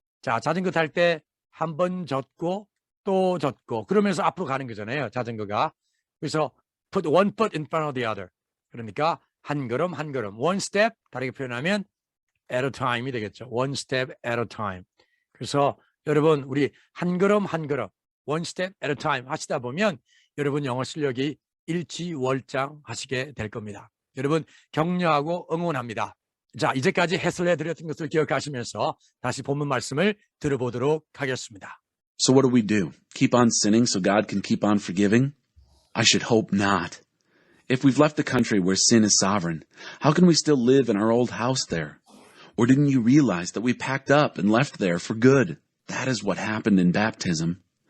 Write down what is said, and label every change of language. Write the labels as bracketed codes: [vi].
[ko] 자, 자전거 탈 때 한 번 젖고 또 젖고 그러면서 앞으로 가는 거잖아요, 자전거가. 그래서 [en] put one foot in front of the other. [ko] 그러니까 한 걸음 한 걸음. [en] One step, [ko] 다르게 표현하면 [en] at a time [ko] 이 되겠죠. [en] One step at a time. [ko] 그래서 여러분 우리 한 걸음 한 걸음, [en] one step at a time [ko] 하시다 보면 여러분 영어 실력이 일취월장하시게 될 겁니다. 여러분 격려하고 응원합니다. 자, 이제까지 해설해드렸던 것을 기억하시면서 다시 본문 말씀을 들어보도록 하겠습니다. [en] So what do we do? Keep on sinning so God can keep on forgiving? I should hope not. If we've left the country where sin is sovereign, how can we still live in our old house there? Or didn't you realize that we packed up and left there for good? That is what happened in baptism.